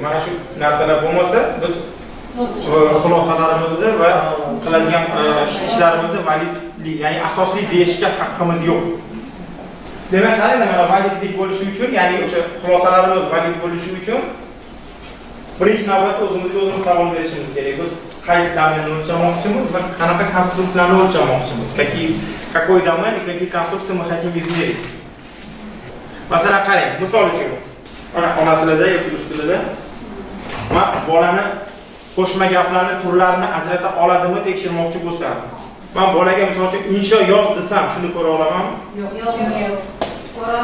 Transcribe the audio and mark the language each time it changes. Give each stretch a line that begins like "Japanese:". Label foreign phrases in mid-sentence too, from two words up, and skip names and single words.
Uzbek: Mana shu narsalar bo'lmasa, biz xulosalarimizni va qiladigan ishlarimizni validlik, ya'ni asosli deyishga haqqimiz yo'q. Demak, qarang, mana validlik bo'lishi uchun, ya'ni o'sha xulosalarimiz valid bo'lishi uchun birinchi navbatda o'zimizga savol berishimiz kerak. Biz qaysi domenni o'lchamoqchimiz va qanaqa konstruktlarni o'lchamoqchimiz?
Russian: Какой домен и какие конструкции мы хотим измерить?
Uzbek: Masalan, qarang, misol uchun, mana ona tilida yoki rus tilida men bolani qo'shma gaplarni turlarini ajrata oladimi tekshirmoqchi bo'lsam, men bolaga misol uchun insho yoz desam, shuni ko'ra olamanmi? Yo'q. Ko'ra